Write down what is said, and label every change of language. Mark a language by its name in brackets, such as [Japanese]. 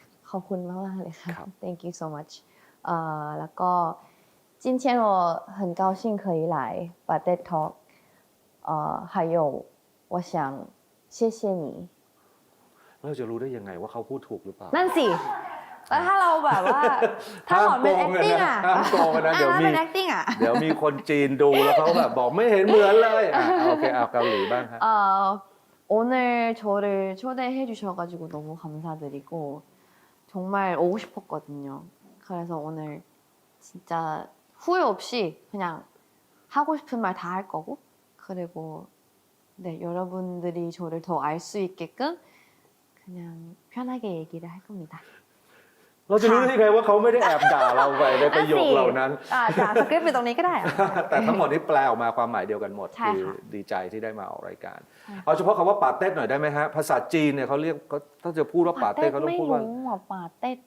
[Thai] ขอบคุณมากๆเลยค่ะ [English] thank you so much [Thai] แล้วก็ [Chinese] 今天我很高兴可以来 Pate Talk 还有我想谢谢你 [Thai] เราจะรู้ได้ยังไงว่าเขาพูดถูกหรือเปล่า นั่นสิแล้วถ้าเราแบบว่าถ้าสอนเป็น acting อ่ะ ห้ามโกงกันนะเดี๋ยว ถ้า มี เป็น acting อ่ะ เดี๋ยวมีคนจีนดูแล้วเขาแบบบอกไม่เห็นเหมือนเลยโอเคเอาเกาหลีบ้างครับ [Korean] 오늘 저를 초대해 주셔가지고 너무 감사드리고 정말 오고 싶었거든요. 그래서 오늘 진짜 후회 없이 그냥 하고 싶은 말 다 할 거고 그리고 네 여러분들이 저를 더 알 수 있게끔 그냥 편하게 얘기를 할 겁니다. [Thai] เราจะรู้ได้ยังไงว่าเขาไม่ได้แอบด่าเราไปในประโยคเหล่านั้น จ่าสคริปต์ไปตรงนี้ก็ได้อะ แต่ทั้งหมดนี้แปลออกมาความหมายเดียวกันหมด ใช่ คือ ค่ะ ดีใจที่ได้มาออกรายการ ใช่ค่ะ เอาเฉพาะคำว่าปาเต้หน่อยได้ไหมฮะภาษาจีนเนี่ยเขาเรียกถ้าจะพูดว่าปาเต้เขาต้อง ไม่ พูดว่า รู้อ่ะปาเต้